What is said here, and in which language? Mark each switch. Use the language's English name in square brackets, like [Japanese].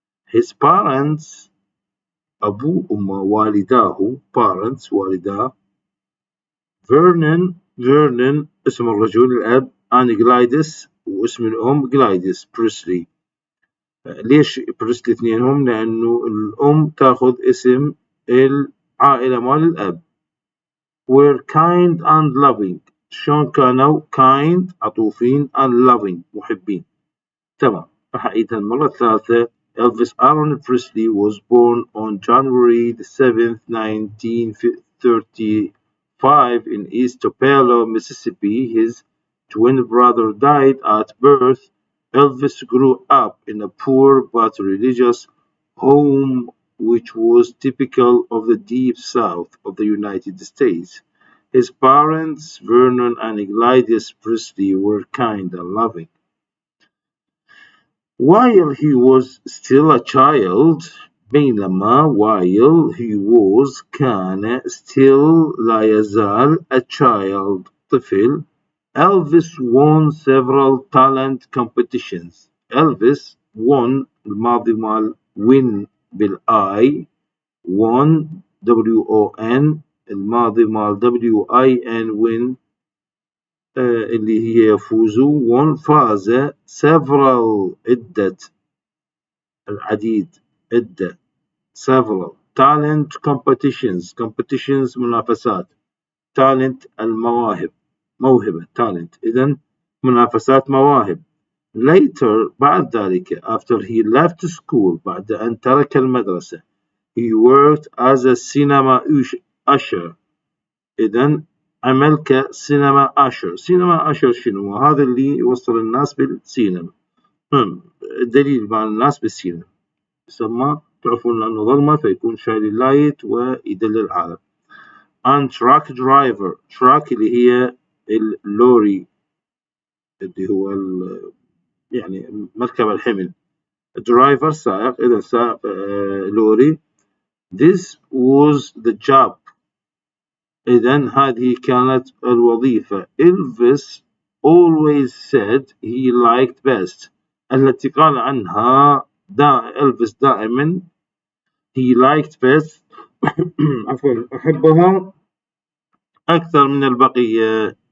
[English] His parents [Arabic] أبو أمه والداه [English] parents [Arabic] والداه Vernon اسم الرجل الأب and Gladys واسم الأم Gladys Presley. ليش بريسلي اثنينهم؟ لأنه الأم تأخذ اسم العائلة مال الأب. [English] were kind and loving [Arabic] شلون كانوا [English] kind [Arabic] عطوفين [English] and loving [Arabic] محبين. تمام راح أعيدها المرة الثالثة. [English] Elvis Aaron Presley was born on January the 7th 1935 in East Tupelo, Mississippi. His twin brother died at birth. Elvis grew up in a poor but religious home which was typical of the deep south of the United States. His parents, Vernon and Gladys Presley, were kind and loving. While he was still a child, [Arabic] بينما [English] while he was [Arabic] كان [English] still [Arabic] لا يزال [English] a child [Arabic] طفل. [English] Elvis won several talent competitions. Elvis won [Arabic] الماضي مال win بال [English] I won [Arabic] WON الماضي مال WIN win اللي هي يفوز won فاز [English] several [Arabic] عدة العديد عدة several [English] talent competitions [Arabic] منافسات talent المواهب موهبة talent إذن منافسات مواهب. [English] Later [Arabic] بعد ذلك [English] after he left school [Arabic] بعد أن ترك المدرسة [English] he worked as a cinema usher [Arabic] إذن عمل كسينما [English] usher. [Arabic] سينما usher شنو؟ هذا اللي يوصل الناس بالسينما. الدليل مع الناس بالسينما يسمى تعرفون لأنه ظلمة فيكون شايل اللايت ويدل العالم. [English] and truck driver [Arabic] truck اللي هي اللوري اللي هو يعني مركب الحمل driver سائق إذا سائق لوري. [English] this was the job [Arabic] إذن هذه كانت الوظيفة. [English] Elvis always said he liked best [Arabic] التي قال عنها [English] Elvis [Arabic] دائما [English] he liked best [Arabic] عفوا أحبها أكثر من البقية.